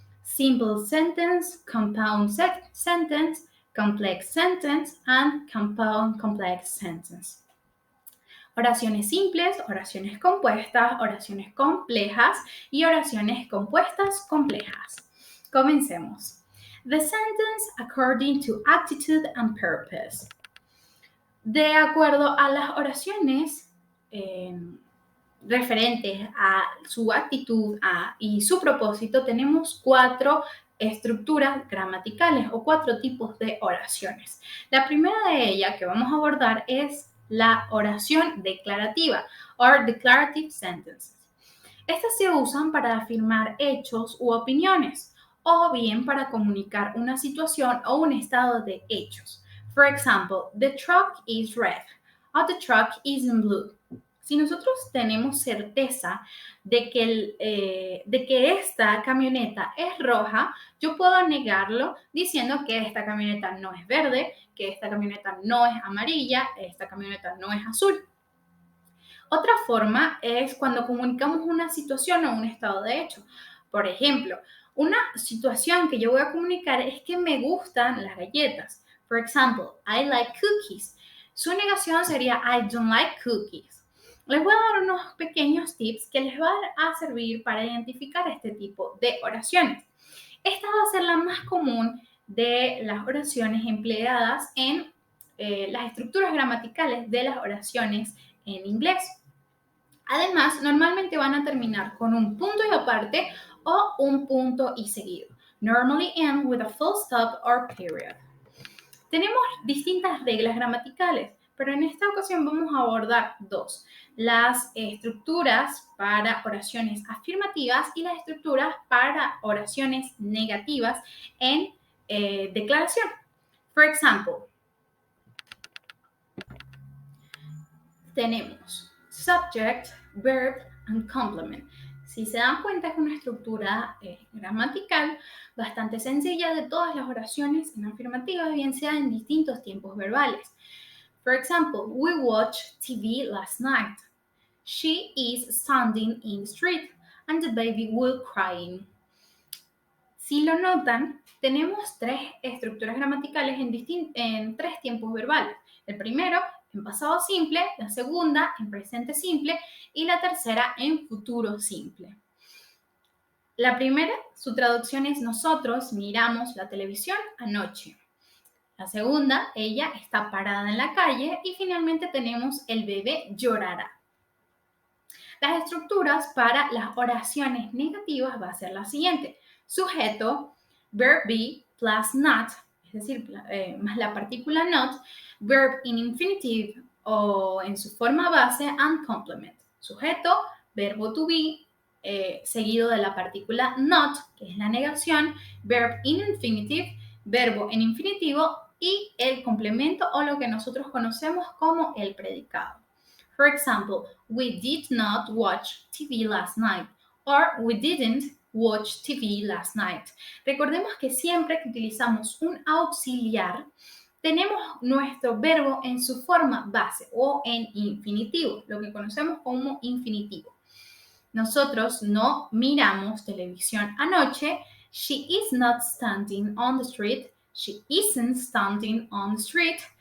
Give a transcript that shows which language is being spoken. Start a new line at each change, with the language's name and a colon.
English: Simple sentence, compound sentence, complex sentence, and compound complex sentence.
Spanish: Oraciones simples, oraciones compuestas, oraciones complejas y oraciones compuestas complejas. Comencemos.
English: The sentence according to attitude and purpose.
Spanish: De acuerdo a las oraciones referentes a su actitud y su propósito, tenemos cuatro estructuras gramaticales o cuatro tipos de oraciones. La primera de ellas que vamos a abordar es la oración declarativa,
English: or declarative sentences.
Spanish: Estas se usan para afirmar hechos u opiniones, o bien para comunicar una situación o un estado de hechos.
English: For example, the truck is red, or the truck is in blue.
Spanish: Si nosotros tenemos certeza de que esta camioneta es roja, yo puedo negarlo diciendo que esta camioneta no es verde, que esta camioneta no es amarilla, esta camioneta no es azul. Otra forma es cuando comunicamos una situación o un estado de hecho. Por ejemplo, una situación que yo voy a comunicar es que me gustan las galletas.
English: For example, I like cookies.
Spanish: Su negación sería
English: I don't like cookies.
Spanish: Les voy a dar unos pequeños tips que les van a servir para identificar este tipo de oraciones. Esta va a ser la más común de las oraciones empleadas en las estructuras gramaticales de las oraciones en inglés. Además, normalmente van a terminar con un punto y aparte o un punto y seguido.
English: Normally end with a full stop or period.
Spanish: Tenemos distintas reglas gramaticales, pero en esta ocasión vamos a abordar dos: las estructuras para oraciones afirmativas y las estructuras para oraciones negativas en declaración.
English: For example, tenemos subject, verb and complement.
Spanish: Si se dan cuenta, es una estructura gramatical bastante sencilla de todas las oraciones en afirmativa, bien sea en distintos tiempos verbales.
English: For example, we watched TV last night. She is standing in the street and the baby will crying.
Spanish: Si lo notan, tenemos tres estructuras gramaticales en tres tiempos verbales. El primero en pasado simple, la segunda en presente simple y la tercera en futuro simple. La primera, su traducción es nosotros miramos la televisión anoche. La segunda, ella está parada en la calle y finalmente tenemos el bebé llorará. Las estructuras para las oraciones negativas va a ser la siguiente: sujeto,
English: verb be plus not,
Spanish: es decir, más la partícula not,
English: verb in infinitive
Spanish: o en su forma base
English: and complement.
Spanish: Sujeto, verbo to be, seguido de la partícula not, que es la negación,
English: verb in infinitive,
Spanish: verbo en infinitivo y el complemento o lo que nosotros conocemos como el predicado.
English: For example, we did not watch TV last night, or we didn't watch TV last night.
Spanish: Recordemos que siempre que utilizamos un auxiliar, tenemos nuestro verbo en su forma base o en infinitivo, lo que conocemos como infinitivo. Nosotros no miramos televisión anoche.
English: She is not standing on the street. She isn't standing on the street.